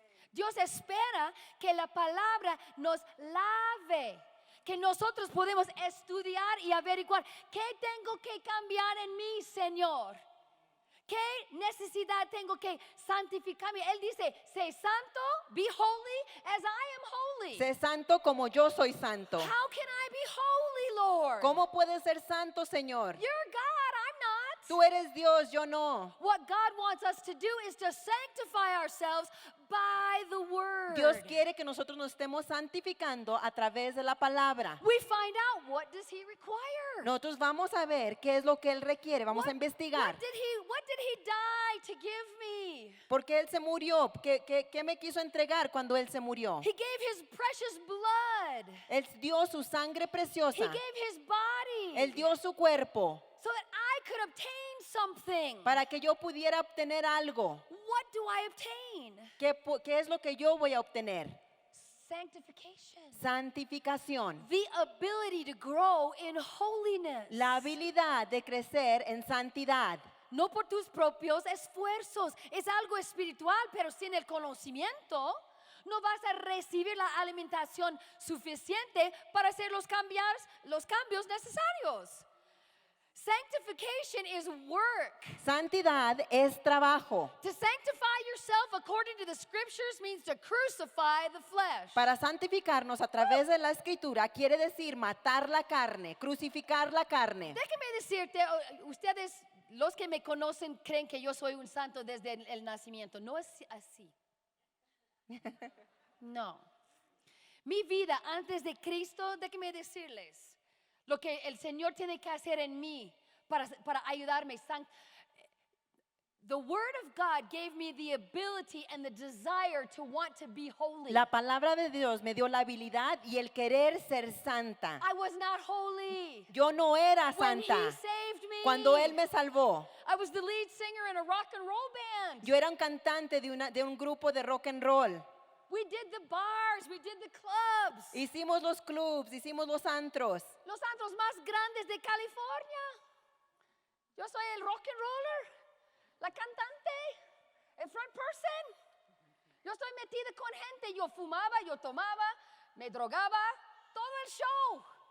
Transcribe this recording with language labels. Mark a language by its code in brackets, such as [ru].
[es] Dios espera que la palabra nos lave, que nosotros podemos estudiar y averiguar qué tengo que cambiar en mí, Señor. ¿Qué necesidad tengo que santificarme? Él dice, sé santo, [en] be holy as I am holy. [es] Sé santo como yo soy santo. [en] How can I be holy, Lord? [es] ¿Cómo puedes ser santo, Señor? [en] You're God, I'm not. [es] Tú eres Dios, yo no. [en] What God wants us to do is to sanctify ourselves by the word. [es] Dios quiere que nosotros nos estemos santificando a través de la palabra. [en] We find out what does he require. [es] Nosotros vamos a ver qué es lo que Él requiere, vamos a investigar. [en] What did he die to give me? [es] ¿Por qué Él se murió? ¿Qué me quiso entregar cuando Él se murió? [en] He gave his precious blood. [es] Él dio su sangre [en] He [es] preciosa. [en] gave his body. [es] Él dio su cuerpo [en] So that I could obtain something. [es] para que yo pudiera obtener algo. [en] What do I obtain? [es] ¿Qué es lo que yo voy a obtener? [en] Sanctification. [es] Santificación. [en] The ability to grow in holiness. [es] La habilidad de crecer en santidad. No por tus propios esfuerzos. Es algo espiritual, pero sin el conocimiento no vas a recibir la alimentación suficiente para hacer los cambios necesarios. [en] Sanctification is work. [es] Santidad es trabajo. [en] To sanctify yourself according to the scriptures means to crucify the flesh. [es] Para santificarnos a través de la escritura quiere decir matar la carne, crucificar la carne. Déjeme decirte, ustedes, los que me conocen, creen que yo soy un santo desde el nacimiento. No es así. No. Mi vida antes de Cristo, déjenme decirles, lo que el Señor tiene que hacer en mí para ayudarme. [en] The Word of God gave me the ability and the desire to want to be holy. [es] La palabra de Dios me dio la habilidad y el querer ser santa. [en] I was not holy. [es] Yo no era [en] When He [es] santa. [en] saved me, [es] Cuando Él me salvó, [en] I was the lead singer in a rock and roll band. [es] yo era un cantante de un grupo de rock and roll. [en] We did the bars, we did the clubs. [es] Hicimos los clubs, hicimos los antros. Los antros más grandes de California. Yo soy el rock and roller, la cantante, el front person. Yo estoy metida con gente. Yo fumaba, yo tomaba, me drogaba. Todo el show.